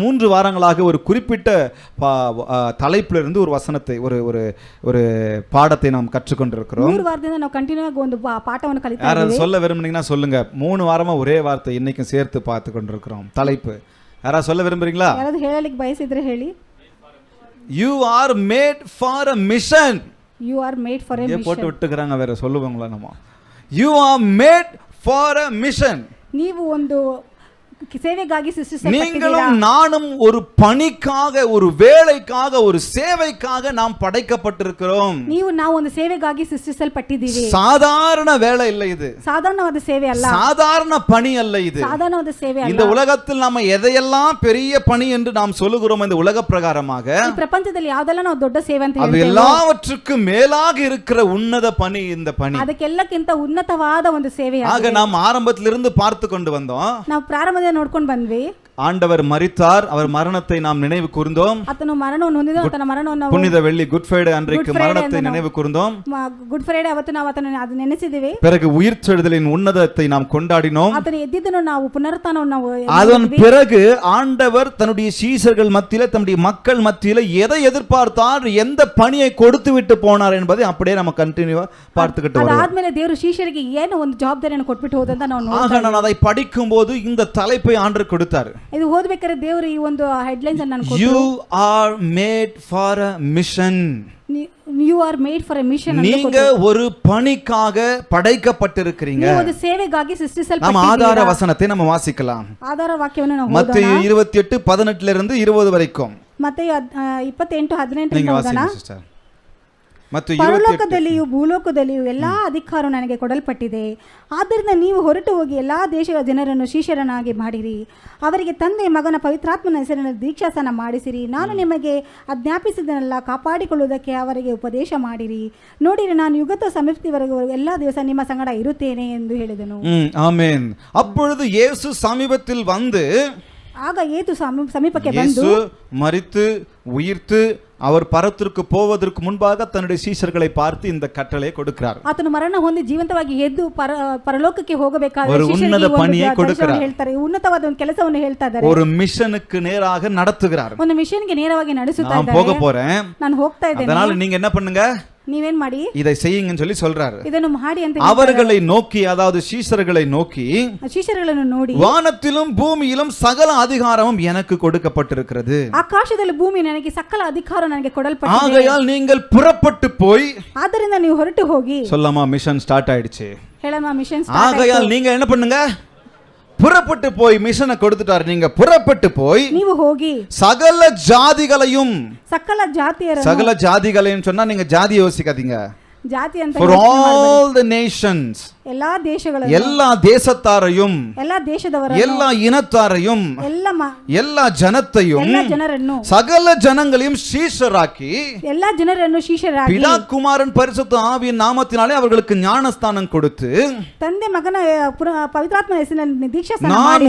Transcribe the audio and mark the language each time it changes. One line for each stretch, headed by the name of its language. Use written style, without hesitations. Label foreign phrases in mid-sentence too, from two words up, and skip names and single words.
Tamil: வாரங்களாக ஒரு குறிப்பிட்ட தலைப்பிலிருந்து ஒரு வசனத்தை ஒரு பாடத்தை நாம் கற்றுக்கொண்டிருக்கிறோம்.
Kannada: 3 ವಾರದಿಂದ ನಾವು ಕಂಟಿನ್ಯೂ ಆಗಿ ಒಂದು ಪಾಠವನ್ನು ಕಲಿತಾ ಇದ್ದೇವೆ.
Tamil: யாராவது சொல்ல விரும்புனீங்கன்னா சொல்லுங்க. 3 வாரமா ஒரே வார்த்தை இன்னைக்கும் சேர்த்து பார்த்து கொண்டிருக்கிறோம். தலைப்பு யாராவது சொல்ல விரும்புறீங்களா?
Kannada: ಯಾರಾದರೂ ಹೇಳಲಿಕ್ಕೆ ಬಯಸಿದ್ರೆ ಹೇಳಿ.
English: You are made for a mission. You are made for a mission.
Tamil: போட்டு விட்டுக்கறாங்க வேற சொல்லுவாங்களா நம்ம?
English: You are made for a mission.
Kannada: ನೀವು ಒಂದು
Tamil: சேவைக்காக சிருஷ்டிக்கப்பட்டீர்கள். நீங்களும் நானும் ஒரு பணிக்காக, ஒரு வேலைக்காக, ஒரு சேவைக்காக நாம் படைக்கப்பட்டிருக்கிறோம்.
Kannada: ನಾವು ಒಂದು ಸೇವೆಗಾಗಿ ಸೃಷ್ಟಿಸಲ್ಪಟ್ಟಿದ್ದೀವಿ.
Tamil: சாதாரண வேலை இல்ல இது.
Kannada: சாதாரணವಾದ ಸೇವೆ ಅಲ್ಲ.
Tamil: சாதாரண பணி அல்ல இது.
Kannada: சாதாரணವಾದ ಸೇವೆ ಅಲ್ಲ.
Tamil: இந்த உலகத்தில் நாம எதையெல்லாம் பெரிய பணி என்று நாம் சொல்லுகிறோம் இந்த உலக பிரகாரமாக,
Kannada: ಈ ಪ್ರಪಂಚದಲ್ಲಿ ಯಾವುದೆಲ್ಲ ನಾವು ದೊಡ್ಡ ಸೇವೆ ಅಂತ ಹೇಳ್ತೇವೆ, ಅದು
Tamil: எல்லாவற்றுக்கும் மேலாக இருக்கிற உன்னத பணி இந்த பணி.
Kannada: ಅದಕ್ಕೆಲ್ಲಕ್ಕಿಂತ ಉನ್ನತವಾದ ಒಂದು ಸೇವೆ.
Tamil: ஆக நாம் ஆரம்பத்திலிருந்து பார்த்து கொண்டு வந்தோம்.
Kannada: ನಾವು ಪ್ರಾರಂಭದಿಂದ ನೋಡ್ಕೊಂಡು ಬಂದ್ವಿ.
Tamil: ஆண்டவர் மரித்தார், அவர் மரணத்தை நாம் நினைவு கூர்ந்தோம்.
Kannada: ಆತನು ಮರಣವನ್ನು ಹೊಂದಿದ, ಆತನ ಮರಣವನ್ನು
Tamil: புனித வெள்ளி குட் ஃப்ரைடே அன்றைக்கு மரணத்தை நினைவு கூர்ந்தோம்.
Kannada: ಗುಡ್ ಫ್ರೈಡೆ ಅವತ್ತು ನಾವು ಆತನ ಅದು ನೆನೆಸಿದ್ದೇವೆ.
Tamil: பிறகு உயிர்த்தெழுதலின் உன்னதத்தை நாம் கொண்டாடினோம்.
Kannada: ಆತನ ಎದ್ದಿದ್ದನ್ನು ನಾವು ಪುನರುತ್ಥಾನವನ್ನು ನಾವು
Tamil: அதன் பிறகு ஆண்டவர் தன்னுடைய சீஷர்கள் மத்தியில, தன்னுடைய மக்கள் மத்தியில எதை எதிர்பார்த்தார், எந்த பணியை கொடுத்து விட்டு போனார் என்பதை அப்படியே நம்ம கண்டினியூவா பார்த்துக்கிட்டு வரோம்.
Kannada: ಅದಾದ್ಮೇಲೆ ದೇವರು ಶಿಷ್ಯರಿಗೆ ಏನು ಒಂದು ಜವಾಬ್ದಾರಿಯನ್ನು ಕೊಟ್ಬಿಟ್ಟು ಹೋದಂತ ನಾವು ನೋಡ್ತಾ.
Tamil: நான் அதை படிக்கும்போது இந்த தலைப்பை ஆண்டவர் கொடுத்தார்.
Kannada: ಇದು ಓದಬೇಕಾದ್ರೆ ದೇವರು ಈ ಒಂದು ಹೆಡ್ಲೈನ್ಸ್ ಅನ್ನು ನನಗೆ ಕೊಟ್ಟರು.
English: You are made for a mission. You are made for a mission.
Tamil: நீங்க ஒரு பணிக்காக படைக்கப்பட்டிருக்கிறீங்க.
Kannada: ನೀವು ಒಂದು ಸೇವೆಗಾಗಿ ಸೃಷ್ಟಿಸಲ್ಪಟ್ಟಿದ್ದೀರಾ.
Tamil: நம்ம ஆதார வசனத்தை நம்ம வாசிக்கலாம்.
Kannada: ಆಧಾರ ವಾಕ್ಯವನ್ನು ನಾವು ಓದೋಣ.
Tamil: மத்தேயு 28:18 இருந்து 20 வரைக்கும்.
Kannada: ಮತ್ತೇಯು 28:18 ಇಂದ ಓದೋಣ. ಪರಲೋಕದಲ್ಲಿಯೂ ಭೂಲೋಕದಲ್ಲಿಯೂ ಎಲ್ಲಾ ಅಧಿಕಾರವು ನನಗೆ ಕೊಡಲ್ಪಟ್ಟಿದೆ. ಆದ್ದರಿಂದ ನೀವು ಹೊರಟು ಹೋಗಿ ಎಲ್ಲಾ ದೇಶಗಳ ಜನರನ್ನು ಶಿಷ್ಯರನ್ನಾಗಿ ಮಾಡಿರಿ. ಅವರಿಗೆ ತಂದೆ, ಮಗನ, ಪವಿತ್ರಾತ್ಮನ ಹೆಸರಿನ ದೀಕ್ಷಾಸ್ನಾನ ಮಾಡಿಸಿರಿ. ನಾನು ನಿಮಗೆ ಆಜ್ಞಾಪಿಸಿದನ್ನೆಲ್ಲ ಕಾಪಾಡಿಕೊಳ್ಳುವುದಕ್ಕೆ ಅವರಿಗೆ ಉಪದೇಶ ಮಾಡಿರಿ. ನೋಡಿರಿ, ನಾನು ಯುಗದ ಸಮೀಪದವರೆಗೂ ಎಲ್ಲಾ ದಿವಸ ನಿಮ್ಮ ಸಂಗಡ ಇರುತ್ತೇನೆ ಎಂದು ಹೇಳಿದನು. ಆಮೆನ್.
Tamil: அப்பொழுது இயேசு சமீபத்தில் வந்து,
Kannada: ಆಗ ಯೇಸು ಸಮೀಪಕ್ಕೆ ಬಂದು,
Tamil: மரித்து உயிர்த்து அவர் பரத்திற்கு போவதற்கு முன்பாக தன்னுடைய சீஷர்களை பார்த்து இந்த கட்டளையை கொடுக்கிறார்.
Kannada: ಆತನು ಮರಣ ಹೊಂದಿ ಜೀವಂತವಾಗಿ ಎದ್ದು ಪರಲೋಕಕ್ಕೆ ಹೋಗಬೇಕಾದರೆ
Tamil: ஒரு உன்னத பணியை கொடுக்கிறார்.
Kannada: ಹೇಳ್ತಾರೆ, ಉನ್ನತವಾದ ಒಂದು ಕೆಲಸವನ್ನು ಹೇಳ್ತಾ ಇದ್ದಾರೆ.
Tamil: ஒரு மிஷனுக்கு நேராக நடத்துகிறார்.
Kannada: ಒಂದು ಮಿಷನ್ಗೆ ನೇರವಾಗಿ ನಡೆಸುತ್ತಾ ಇದ್ದಾರೆ.
Tamil: நான் போக போறேன்,
Kannada: ನಾನು ಹೋಗ್ತಾ ಇದ್ದೇನೆ,
Tamil: அதனால நீங்க என்ன பண்ணுங்க,
Kannada: ನೀವೇನ್ ಮಾಡಿ
Tamil: இதை செய்யுங்கன்னு சொல்லி சொல்றாரு.
Kannada: ಇದನ್ನು ಮಾಡಿ ಅಂತ
Tamil: அவர்களை நோக்கி, அதாவது சீஷர்களை நோக்கி,
Kannada: ಶಿಷ್ಯರುಗಳನ್ನು ನೋಡಿ,
Tamil: வானத்திலும் பூமியிலும் சகல அதிகாரமும் எனக்கு கொடுக்கப்பட்டிருக்கிறது.
Kannada: ಆಕಾಶದಲ್ಲಿ ಭೂಮಿ ನನಗೆ ಸಕಲ ಅಧಿಕಾರ ನನಗೆ ಕೊಡಲ್ಪಟ್ಟಿದೆ.
Tamil: ஆகையால் நீங்கள் புறப்பட்டு போய்,
Kannada: ಆದ್ದರಿಂದ ನೀವು ಹೊರಟು ಹೋಗಿ.
Tamil: சொல்லாமா,
English: mission start
Tamil: ஆயிடுச்சு.
Kannada: ಹೇಳಮ್ಮ,
English: mission start
Kannada: ಆಯ್ತು.
Tamil: ஆகையால் நீங்க என்ன பண்ணுங்க, புறப்பட்டு போய், மிஷனை கொடுத்துட்டார், நீங்க புறப்பட்டு போய்
Kannada: ನೀವು ಹೋಗಿ
Tamil: சகல ஜாதிகளையும்,
Kannada: ಸಕಲ ಜಾತಿಯರನ್ನು,
Tamil: சகல ஜாதிகளையும் சொன்னா நீங்க ஜாதி யோசிக்காதீங்க,
Kannada: ಜಾತಿ ಅಂತ
English: for all the nations,
Kannada: ಎಲ್ಲಾ ದೇಶಗಳನ್ನು,
Tamil: எல்லா தேசத்தாரையும்,
Kannada: ಎಲ್ಲಾ ದೇಶದವರನ್ನು,
Tamil: எல்லா இனத்தாரையும், எல்லா ஜனத்தையும்,
Kannada: ಎಲ್ಲಾ ಜನರನ್ನು,
Tamil: சகல ஜனங்களையும் சீஷராக்கி,
Kannada: ಎಲ್ಲಾ ಜನರನ್ನು ಶಿಷ್ಯರಾಗಿ,
Tamil: பிதா குமாரன் பரிசுத்த ஆவியின் நாமத்தினாலே அவர்களுக்கு ஞானஸ்தானம் கொடுத்து,
Kannada: ತಂದೆ, ಮಗನ, ಪವಿತ್ರಾತ್ಮನ ಹೆಸರಿನಲ್ಲಿ ದೀಕ್ಷಾಸ್ನಾನ
Tamil: நான்
Kannada: ಮಾಡಿಸಿ,